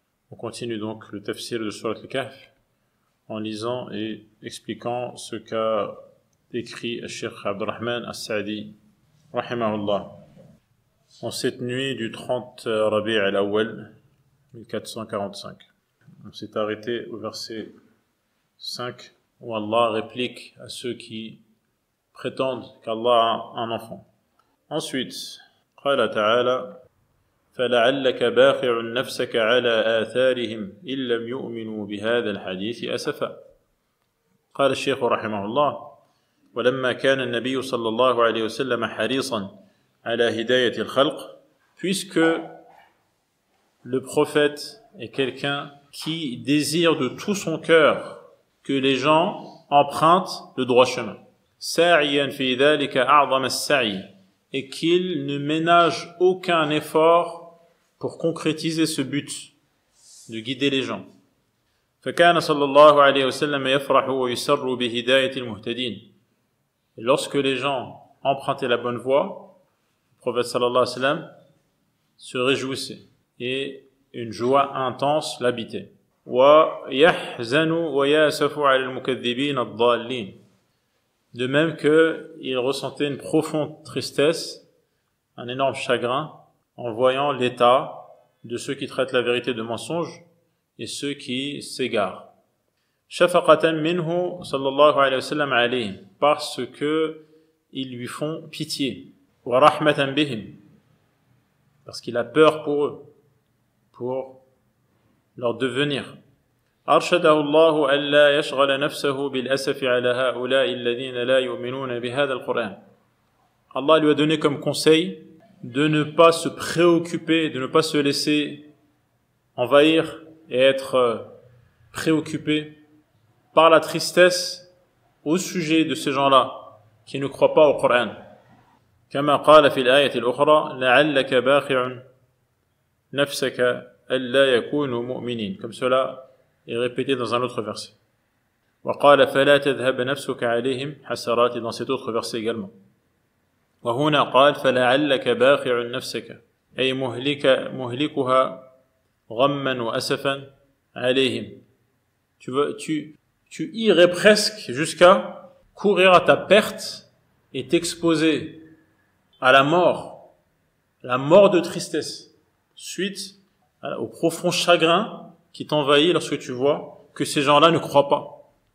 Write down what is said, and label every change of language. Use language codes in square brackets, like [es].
[fr] On continue donc le tafsir de Surat al-Kahf en lisant et expliquant ce qu'a écrit le Cheikh Abdurrahman As-Sa'di, rahimahullah. En cette nuit du 30 Rabi' al-Awwal, 1445. On s'est arrêté au verset 5, où Allah réplique à ceux qui prétendent qu'Allah a un enfant. [ar] Ensuite, قال تعالى فلعلك باخع نفسك على آثارهم إن لم يؤمنوا بهذا الحديث أسفا. قال الشيخ رحمه الله ولما كان النبي صلى الله عليه وسلم حريصا على هداية الخلق, [fr] puisque le prophète est quelqu'un qui désire de tout son cœur que les gens empruntent le droit chemin. [ar] سَاعِيًا فِي ذَلِكَ أَعْظَمَ السَّعِي, [fr] et qu'il ne ménage aucun effort pour concrétiser ce but de guider les gens. [ar] فَكَانَ صلى الله عليه وسلم يفرح ويسر بهداية المهتدين. [fr] Et lorsque les gens empruntaient la bonne voie, le prophète sallallahu alayhi wa sallam se réjouissait et une joie intense l'habitait. [ar] وَيَحْزَنُ وَيَأْسَفُ عَلَى الْمُكَذِّبِينَ الضَّالِّينَ. [fr] De même qu'il ressentait une profonde tristesse, un énorme chagrin, en voyant l'état de ceux qui traitent la vérité de mensonge et ceux qui s'égarent. [ar] شَفَقَةً مِنْهُ صلى الله عليه وسلم عليهم, [fr] parce que ils lui font pitié. [ar] وَرَحْمَةً بِهِمْ, [fr] parce qu'il a peur pour eux, pour leur devenir. [ar] أرشده الله ألا يشغل نفسه بالأسف على هؤلاء الذين لا يؤمنون بهذا القرآن. [fr] Allah lui a donné comme conseil de ne pas se préoccuper, de ne pas se laisser envahir et être préoccupé par la tristesse au sujet de ces gens-là qui ne croient pas au Coran. [ar] كما قال في الآية الأخرى لعلك باخع نفسك ألا يكونوا مؤمنين, [fr] comme cela est répété dans un autre verset. [ar] وقال فلا تذهب نفسك عليهم حسرات, [fr] dans cet autre verset également. [ar] وهنا قال فلعلك باخع نفسك أي مهلكها غما وأسفا عليهم. [fr] Tu irais presque jusqu'à courir à ta perte et t'exposer à la mort de tristesse, suite au profond chagrin qui t'envahit lorsque tu vois que ces gens-là ne croient pas.